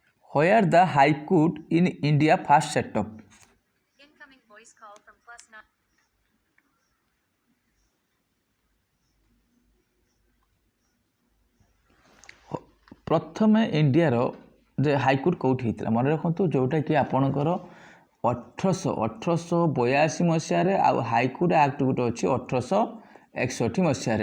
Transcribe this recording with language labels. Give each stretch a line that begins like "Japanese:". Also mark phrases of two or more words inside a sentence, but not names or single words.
English: Where the High Court in India first set up? Incoming voice call from +9.
Odia: ପ୍ରଥମେ ଇଣ୍ଡିଆର ଯେ ହାଇକୋର୍ଟ କେଉଁଠି ହେଇଥିଲା ମନେ ରଖନ୍ତୁ, ଯେଉଁଟାକି ଆପଣଙ୍କର 1882 ମସିହାରେ, ଆଉ ହାଇକୋର୍ଟ ଆକ୍ଟ ଗୋଟେ ଅଛି 1861 ମସିହାରେ।